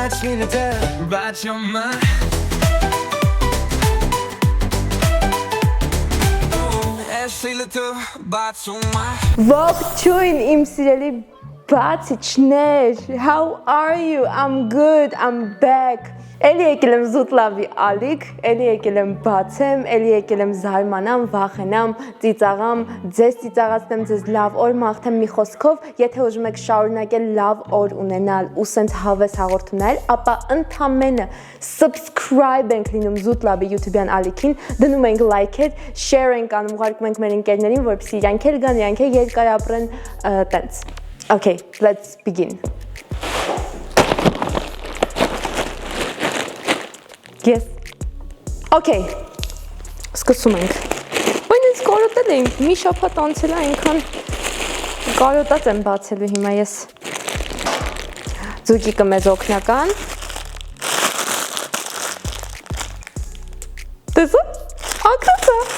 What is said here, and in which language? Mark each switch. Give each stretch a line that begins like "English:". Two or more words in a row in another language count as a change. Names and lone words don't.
English: But you're mine.
Armenian: Ողջույն իմ սիրելի բացիչներ,
English: how are you? I'm good, I'm back.
Armenian: Էլի եկել եմ զուտ լավի ալիք, էլի եկել եմ բացեմ, էլի եկել եմ զարմանամ, վախենամ, ծիծաղամ, ձեզ ծիծաղացնեմ, ձեզ լավ օր մաղթեմ մի խոսքով, եթե ուզում եք շարունակել լավ օր ունենալ ու սենց հավես հաղորդումներ, ապա ընդամենը subscribe ենք լինում զուտ լավի YouTube-յան ալիքին, դնում ենք like-եր, share ենք անում, ուղարկում ենք մեր ընկերներին, որպեսզի իրանք էլ գան, իրանք էլ երկար ապրեն տենց։
English: Okay, let's begin. Yes. Okay.
Armenian: Սկսում ենք։ Բայց ինձ կարոտել էինք, մի շաբաթ անցել է այնքան կարոտած եմ բացելու հիմա ես։ Ձուկիկը մեզ օգնական։ Տեսա՞։ Ակրոցա։